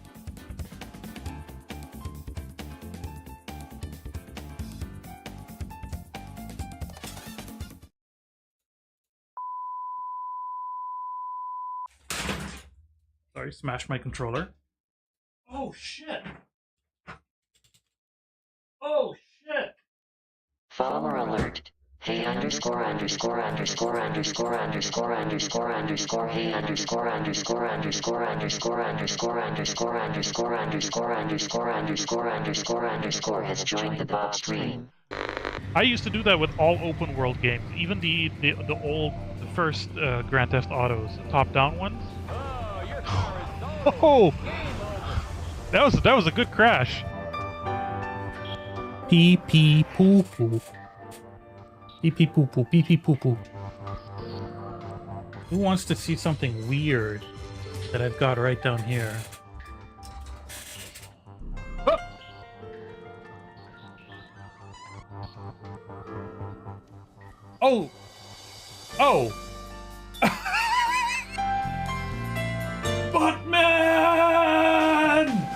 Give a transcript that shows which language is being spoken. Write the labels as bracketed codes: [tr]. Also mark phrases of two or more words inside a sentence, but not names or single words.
[en] Sorry, smash my controller. Oh, shit! Oh, shit! Follower alert. Hey underscore underscore underscore underscore underscore underscore underscore hey underscore underscore underscore underscore underscore underscore underscore underscore underscore underscore underscore underscore has joined the Bob stream. I used to do that with all open world games, even the first Grand Theft Autos, the top-down ones. Oh, that was a good crash. Pee pee poo poo. Pee pee poo poo. Pee pee poo poo. Who wants to see something weird that I've got right down here? Oh! Oh! Buttman!